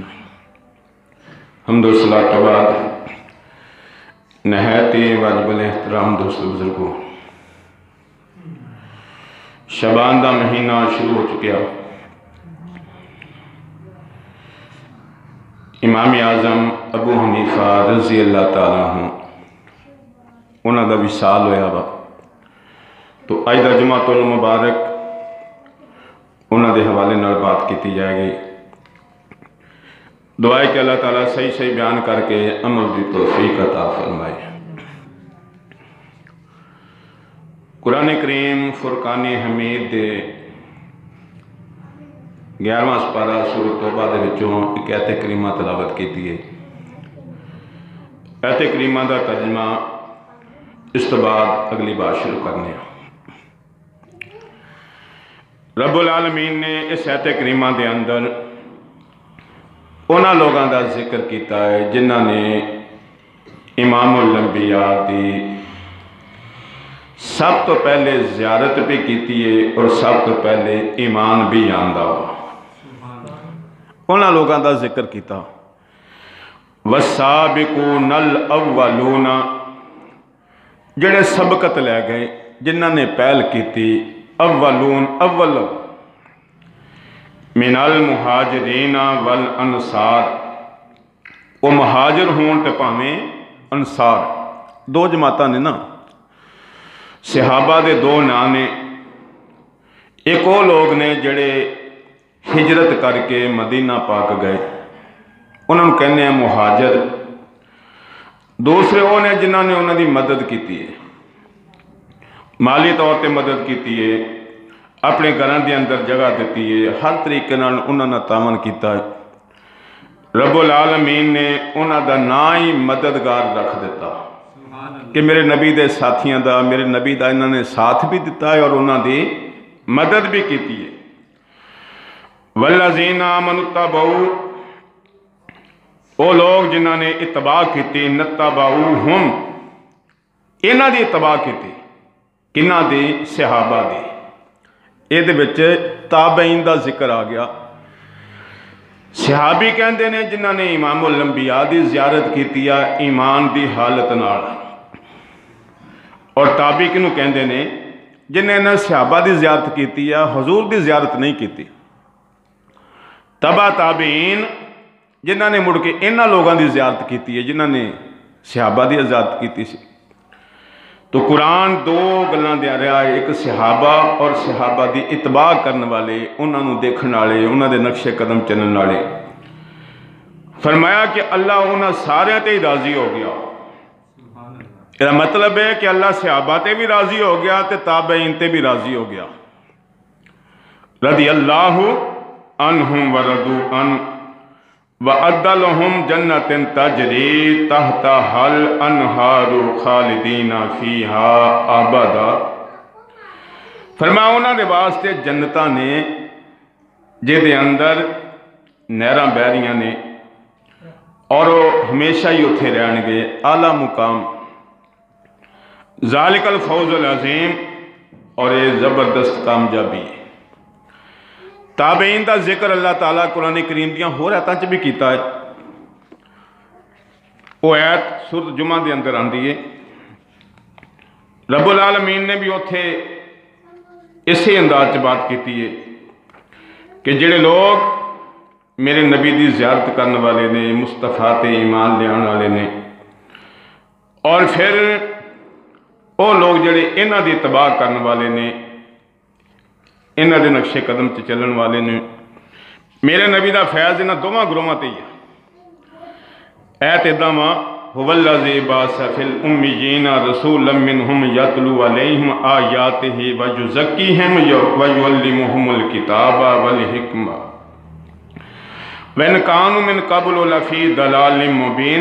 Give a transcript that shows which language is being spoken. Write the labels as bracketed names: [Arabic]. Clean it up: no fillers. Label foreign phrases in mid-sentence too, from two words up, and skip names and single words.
[Punjabi] حمد و صلاۃ کے بعد نہایت واجب الاحترام دوست بزرگوں، شعبان دا مہینہ شروع ہو چکیا۔ امام اعظم ابو حنیفہ [Arabic] رضی اللہ تعالیٰ عنہ [Punjabi] انہاں دا وصال ہویا وا، تو اج دا [Arabic] جمعۃ المبارک [Punjabi] انہاں دے حوالے نال بات کیتی جائے گی۔ دعا ہے کہ اللہ تعالیٰ صحیح صحیح بیان کر کے عمل دی توفیق عطا فرمائے۔ قرآن کریم فرقان حمید دے 11واں سپارہ سورۃ توبہ دے وچوں ایک آیت کریمہ تلاوت کیتی ہے۔ آیت کریمہ دا ترجمہ اس تو بعد اگلی بات شروع کرنے ہیں۔ رب العالمین نے اس آیت کریمہ دے اندر انہاں لوگاں دا ذکر کیتا ہے جنہاں نے امام الانبیاء دی سب تو پہلے زیارت بھی کیتی ہے اور سب تو پہلے ایمان بھی آندا ہوا۔ انہاں لوگاں دا ذکر کیتا [Arabic] والسابقون الاولون، [Punjabi] جڑے سبقت لے گئے جنہاں نے پہل کیتی، اولون اول [Arabic] من المہاجرین والانصار، [Punjabi] وہ مہاجر ہون تے پاویں انصار، دو جماعتاں نے نا، صحابہ دے دو نام نے، ایک وہ لوگ نے جڑے ہجرت کر کے مدینہ پاک گئے، انہوں نے کہنے ہیں مہاجر۔ دوسرے وہ نے جنہوں نے انہوں دی مدد کیتی ہے، مالی طور تے مدد کیتی ہے، اپنے گھراں دے اندر جگہ دیتی ہے، ہر طریقے نال انہوں نے تعاون کیتا ہے۔ رب العالمین نے انہوں دا نا ہی مددگار رکھ دیتا کہ میرے نبی دے ساتھیاں دا، میرے نبی دا انہوں نے ساتھ بھی دیتا ہے اور انہوں دی مدد بھی کیتی ہے۔ [Arabic] والذین آمنوا اتبعوا، [Punjabi] وہ لوگ جنہوں نے اتباع کیتی، نتبعوہم، انہوں دی اتباع کیتی، کنہاں دی؟ صحابہ دی۔ یہ دے وچ تابعین دا ذکر آ گیا۔ صحابی کہندے نے جنہوں نے امام الانبیاء دی زیارت کیتی ہے ایمان دی حالت نال، اور تابعی کنوں کہندے نے؟ جنہیں نے صحابہ دی زیارت کیتی ہے حضور دی زیارت نہیں کیتی۔ تبع تابعین جنہوں نے مڑ کے انہاں لوگاں دی زیارت کیتی ہے جنہوں نے صحابہ دی زیارت کیتی سی۔ تو قرآن دو گلاں دے رہا ہے، ایک صحابہ اور صحابہ دی اتباع کرنے والے، انہاں نو دیکھن والے، انہاں دے نقش قدم چلن والے۔ فرمایا کہ اللہ انہاں سارے تے ہی راضی ہو گیا۔ یہ مطلب ہے کہ اللہ صحابہ تے بھی راضی ہو گیا تے تابعین تے بھی راضی ہو گیا۔ [Arabic] رضی اللہ عنہم ورضوا عنہ وَأَعَدَّ لَهُمْ جَنَّةٍ تَجْرِي تَحْتَهَا الْأَنْهَارُ خَالِدِينَ فِيهَا أَبَدًا۔ [Punjabi] فرمایا انہاں دے واسطے جنتاں نے جے دے اندر نہراں بہ رہیاں نے اور وہ ہمیشہ ہی اتھے رہن گے، اعلیٰ مقام۔ [Arabic] ذالک الفوز العظیم، [Punjabi] اور یہ زبردست کامیابی ہے۔ تابعین دا ذکر اللہ تعالیٰ قرآن کریم دیاں ہو رہتا چ بھی کیتا ہے۔ وہ آیت سورۃ جمعہ دے اندر آندی ہے۔ رب العالمین نے بھی اتھے اسی انداز چ بات کیتی ہے کہ جڑے لوگ میرے نبی دی زیارت کرنے والے نے، مصطفیٰ تے ایمان لیان والے نے، اور پھر وہ لوگ جڑے انہاں دی اتباع کرنے والے نے، انہاں دے نقشے قدم چ چلن والے نے. میرے نبی دا فیض انہاں دوواں گروہاں تے ہی ہے. آیت ایداں وا [Arabic] هو الذي بعث في الأميين رسولا منهم يتلو عليهم آياته ويزكيهم ويعلمهم الكتاب والحكمة وإن كانوا من قبل لفي ضلال مبين.